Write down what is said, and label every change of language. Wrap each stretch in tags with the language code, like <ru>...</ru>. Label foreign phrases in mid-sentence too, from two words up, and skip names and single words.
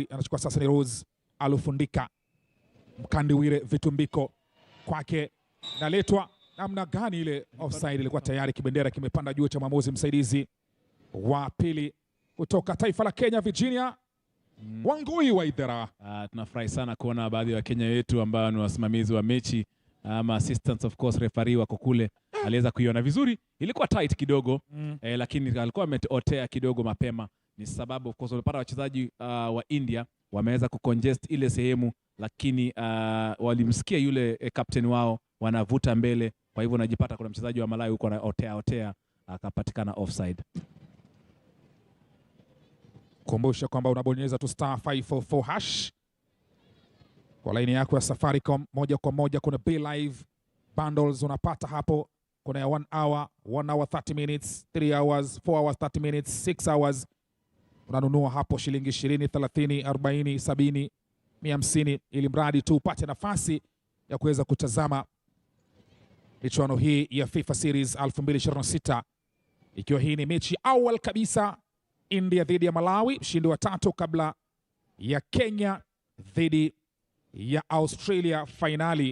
<sw>Anachukua sasa ni Rose Alufundika. Mkandewire Vitumbiko kwake, naletwa namna gani ile offside, ilikuwa tayari kibendera kimepanda juu cha mwamuzi msaidizi wa pili kutoka taifa la Kenya, Virginia Wangui wa Idhera. Tunafurahi sana kuona baadhi ya Kenya wetu ambao ni wasimamizi wa mechi ama</sw> <en>assistants of course referee</en> <sw>wako kule, aliweza kuiona vizuri. Ilikuwa tight kidogo lakini alikuwa ameotea kidogo mapema. Ni sababu</sw> <en>of course</en> <sw>wamepata wachezaji wa India wameweza kucongest ile sehemu, lakini walimsikia yule captain wao wanavuta mbele, kwa hivyo unajipata kuna mchezaji wa Malawi huko anaotea akapatikana offside. Kumbusha kwamba unabonyeza tu *544# kwa laini yako ya Safaricom moja kwa moja. Kuna B Live bundles unapata hapo, kuna ya</sw> <en>1 hour, 1 hour 30 minutes, 3 hours, 4 hours 30 minutes, 6 hours.</en> <sw>Unanunua hapo shilingi 20, 30, 40, 70, 150, ili mradi tu upate nafasi ya kuweza kutazama michuano hii ya FIFA Series 2026, ikiwa hii ni mechi awali kabisa, India dhidi ya Malawi, mshindi wa 3 kabla ya Kenya dhidi ya Australia finali.</sw>